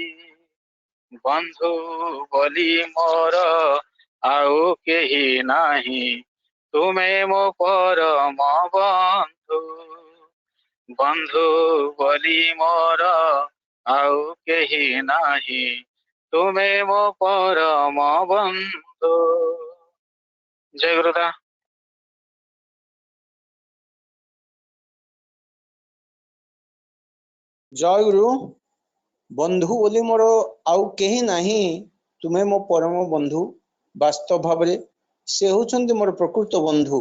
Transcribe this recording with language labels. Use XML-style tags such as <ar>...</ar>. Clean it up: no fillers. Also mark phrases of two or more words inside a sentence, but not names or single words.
<or>ବନ୍ଧୁ ବୋଲି ମୋର ଆଉ କେହି ନାହିଁ, ତୁମେ ମୋ ପରମ ବନ୍ଧୁ। ବନ୍ଧୁ ବୋଲି ମୋର ଆଉ କେହି ନାହିଁ, ତୁମେ ମୋ ପରମ ବନ୍ଧୁ। ଜୟ ଗୁରୁଦା। ଜୟ ଗୁରୁ। ବନ୍ଧୁ ବୋଲି ମୋର ଆଉ କେହି ନାହିଁ, ତୁମେ ମୋ ପରମ ବନ୍ଧୁ। ବାସ୍ତବ ଭାବରେ ସେ ହେଉଛନ୍ତି ମୋର ପ୍ରକୃତ ବନ୍ଧୁ।</or>